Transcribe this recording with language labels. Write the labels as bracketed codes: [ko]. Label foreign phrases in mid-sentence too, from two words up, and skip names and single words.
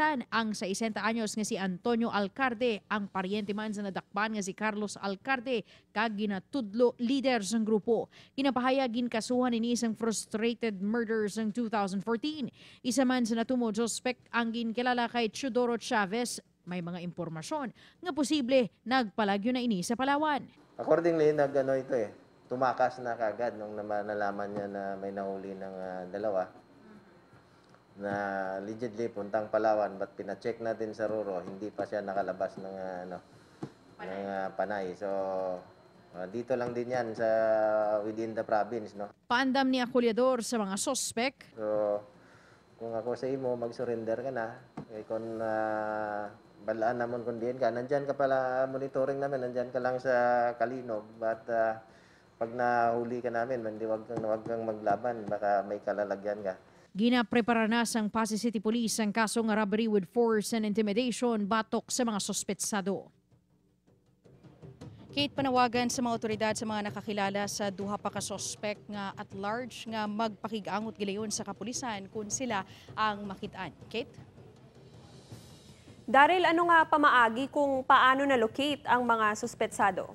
[hil] Ang 60 anyos nga si Antonio Alcarde, ang paryente man sa nadakpan nga si Carlos Alcarde, kag ginatudlo leader sang grupo. Ginapahayag ginkasuhan ini sang [en] frustrated murder [hil] sang 2014. Isa man sa natumod suspect ang ginkilala kay Teodoro Chavez. May mga impormasyon nga posible nagpalagyo na ini sa Palawan. [tl] Accordingly, tumakas na kagad nung nalaman niya na may nahuli ng dalawa na allegedly puntang Palawan, but pina-check natin sa Ruro, hindi pa siya nakalabas ng panay. So dito lang din yan sa [en] within the province, [tl] no. [hil] Paandam ni akulyador sa mga sospek. So kung ako sa imo, mag-surrender ka na. [tl] Kung balaan naman kung diyan ka, nandyan ka pala, monitoring namin, nandyan ka lang sa Kalinog. But pag nahuli ka namin, wag kang maglaban, baka may kalalagyan ka. [hil] Ginaprepara na sang Pasig City Police ang kaso nga [en] robbery with force and intimidation [hil] batok sa mga sospetsado. Kate, panawagan sa mga otoridad sa mga nakakilala sa duha pa ka sospek nga [en] at large [hil] nga magpakigangot gilayon sa kapulisan kung sila ang makitaan. Kate? Daryl, ano nga pamaagi kung paano na-locate ang mga suspetsado?